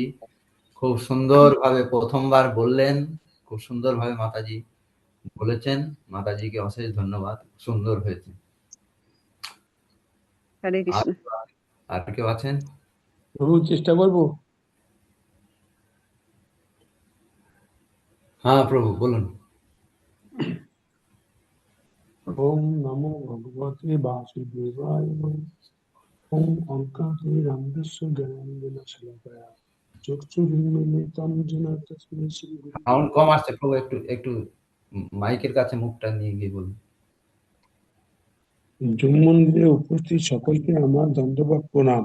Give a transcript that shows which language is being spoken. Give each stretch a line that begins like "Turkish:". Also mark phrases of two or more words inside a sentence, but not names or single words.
Bangla: খুব সুন্দরভাবে প্রথমবার বললেন, খুব সুন্দরভাবে মাতাজি বলেছেন। মাতাজিকে অশেষ ধন্যবাদ, সুন্দর হয়েছে। হরে কৃষ্ণ। আর কেউ আছেন? প্রভু চেষ্টা করবো। হ্যাঁ প্রভু বলুন।
Sanskrit: ওম নমো ভগবতে বাসুদেবায়। ওম অজ্ঞাতে রামদস্য জ্ঞানাঞ্জন শলাকায়া চক্ষুরুন্মিলিতং যেন তস্मै শ্রী গুরু।
Bangla: সাউন্ড কম আসছে প্রভু, একটু একটু মাইকের কাছে মুখটা নিয়ে গিয়ে বলুন। যোগ মন্দিরে উপস্থিত সকলকে আমার দণ্ডবত প্রণাম।